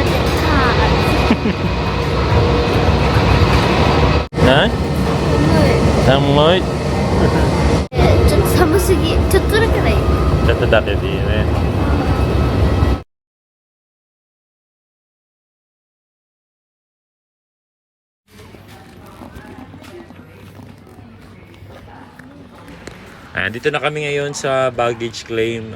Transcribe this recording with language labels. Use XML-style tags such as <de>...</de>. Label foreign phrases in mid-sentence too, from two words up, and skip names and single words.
<ja>な寒い。ちょっと寒すぎ。ちょっとだけだよ。ちょっとだけでいいね。</ja> <tl>Ayan, dito na kami ngayon sa</tl> <en>baggage claim.</en>